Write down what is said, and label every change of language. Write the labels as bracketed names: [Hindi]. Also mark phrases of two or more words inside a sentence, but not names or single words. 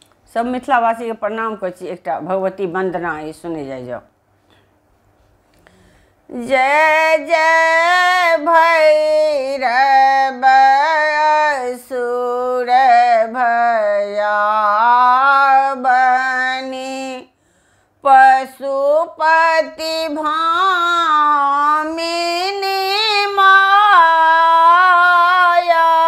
[Maithili] सब मिथिलावासी के प्रणाम कर छी। एकटा भगवती वंदना ई सुने जाय जाओ। जय जय भैरव असुर भयाबनी पशुपति भामिनी माया।